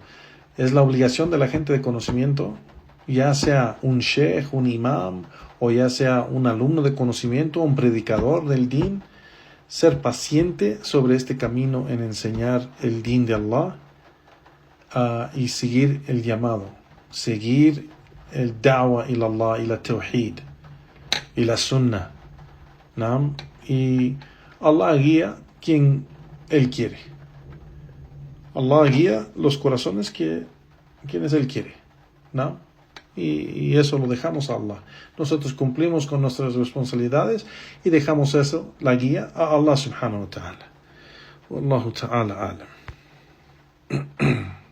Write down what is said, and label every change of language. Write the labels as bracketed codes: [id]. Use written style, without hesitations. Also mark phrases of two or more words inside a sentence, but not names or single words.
[es] Es la obligación de la gente de conocimiento, ya sea un sheikh, un imam, o ya sea un alumno de conocimiento, un predicador del din, ser paciente sobre este camino en enseñar el din de Allah, y seguir el llamado, seguir el [ar] دعوة إلى الله [es] y la tawhid y la sunnah. ¿No? Y Allah guía quien Él quiere. Allah guía los corazones quienes Él quiere, ¿no? Y eso lo dejamos a Allah. Nosotros cumplimos con nuestras responsabilidades y dejamos eso, la guía, a Allah [ar] سبحانه وتعالى. والله تعالى أعلم.